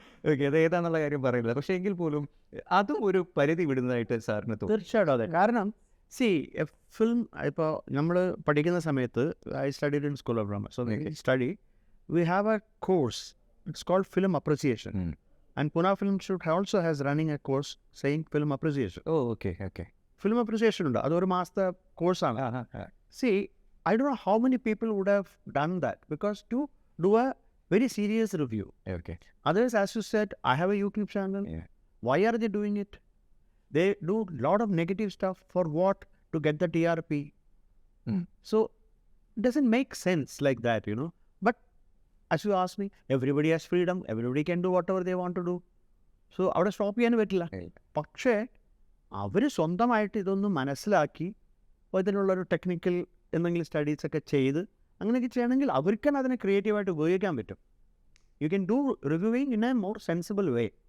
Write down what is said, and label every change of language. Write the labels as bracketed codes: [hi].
[ml] Okay, അത് ഏതാണെന്നുള്ള കാര്യം പറയുന്നില്ല. പക്ഷേ എങ്കിൽ പോലും അതും ഒരു പരിധി വിടുന്നതായിട്ട് സാറിന് തോന്നുന്നു. തീർച്ചയായിട്ടും അതെ. കാരണം ഫിലിം ഇപ്പോൾ നമ്മൾ പഠിക്കുന്ന സമയത്ത് [en] I studied in school of drama. So study we have a course, it's called film appreciation. And Pune Film Institute also has running a course saying film appreciation. [ml] Oh, okay okay. Film appreciation ഉണ്ട്. അതൊരു മാസത്തെ കോഴ്സാണ്. [en] I don't know how many people would have done that, because to do a very serious review. Okay. Others, as you said, I have a YouTube channel. Yeah. Why are they doing it? They do a lot of negative stuff for what? To get the TRP. So it doesn't make sense like that, But as you ask me, everybody has freedom. Everybody can do whatever they want to do. [ml] So അവിടെ stop ചെയ്യാൻ പറ്റില്ല. പക്ഷേ അവർ സ്വന്തമായിട്ട് ഇതൊന്നും മനസ്സിലാക്കി ഇതിനുള്ളൊരു technical എന്തെങ്കിലും സ്റ്റഡീസൊക്കെ ചെയ്ത് അങ്ങനെയൊക്കെ ചെയ്യണമെങ്കിൽ അവർക്ക് തന്നെ അതിനെ ക്രിയേറ്റീവായിട്ട് ഉപയോഗിക്കാൻ പറ്റും. [en] You can do reviewing in a more sensible way.